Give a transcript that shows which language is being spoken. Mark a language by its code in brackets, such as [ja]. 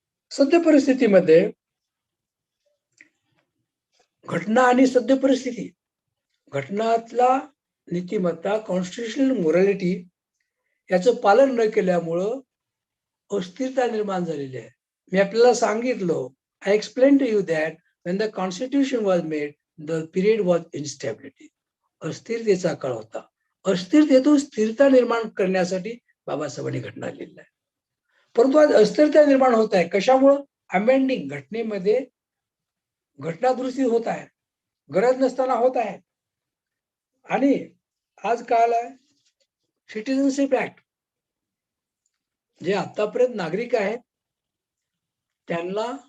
[mr] सद्य परिस्थितीमध्ये घटना आणि सद्य परिस्थिती, घटनातला नीतिमत्ता, कॉन्स्टिट्युशनल मोरॅलिटी याचं पालन न केल्यामुळं अस्थिरता निर्माण झालेली आहे. मी आपल्याला सांगितलं, [en] I explain to you that when the constitution was made, the period was instability. [mr] अस्थिरतेचा काळ होता. अस्थिरतेतून स्थिरता निर्माण करण्यासाठी बाबासाहेबांनी घटना लिहिल्या आहे. परंतु आज अस्थिरता निर्माण होत आहे. कशामुळं? अमेंडिंग, घटनेमध्ये घटना दुरुस्ती होत आहे, गरज नसताना होत आहे. आणि आज काय आलंय? सिटिझनशिप ऍक्ट, जे आतापर्यंत नागरिक आहेत त्यांना